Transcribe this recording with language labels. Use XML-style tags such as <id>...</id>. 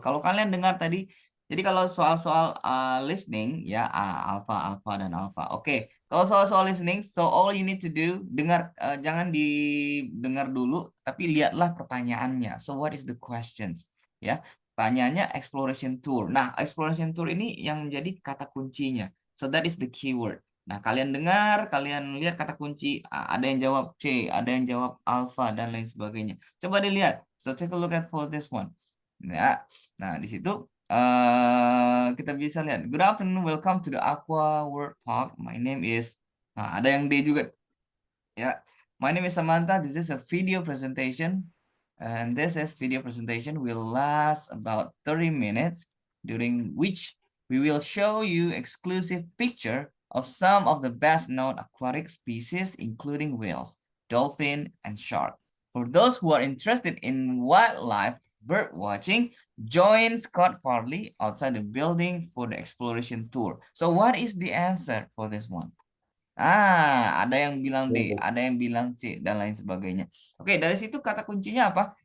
<id>Kalau kalian dengar tadi, jadi kalau soal-soal listening ya, Alpha dan Alpha. Oke, kalau soal-soal listening,</id> <en>so all you need to do,</en> <id>dengar, jangan didengar dulu, tapi lihatlah pertanyaannya.</id> <en>So what is the questions?</en> <id>Ya, pertanyaannya exploration tour. Nah, exploration tour ini yang menjadi kata kuncinya.</id> <en>So that is the keyword.</en> <id>Nah, kalian dengar, kalian lihat kata kunci, ada yang jawab C, ada yang jawab alpha, dan lain sebagainya. Coba dilihat.</id> <en>So, take a look at for this one.</en> <id>Ya. Nah, di situ kita bisa lihat.</id> <en>Good afternoon, welcome to the Aqua World Park. My name is,</en> <id>nah, ada yang D juga. Ya.</id> <en>My name is Samantha. This is a video presentation. And this is video presentation will last about 30 minutes, during which we will show you exclusive picture of some of the best known aquatic species, including whales, dolphin, and shark. For those who are interested in wildlife bird watching, join Scott Farley outside the building for the exploration tour. So what is the answer for this one?</en> <id>Ada yang bilang D, ada yang bilang C, dan lain sebagainya. Oke, dari situ kata kuncinya apa?</id>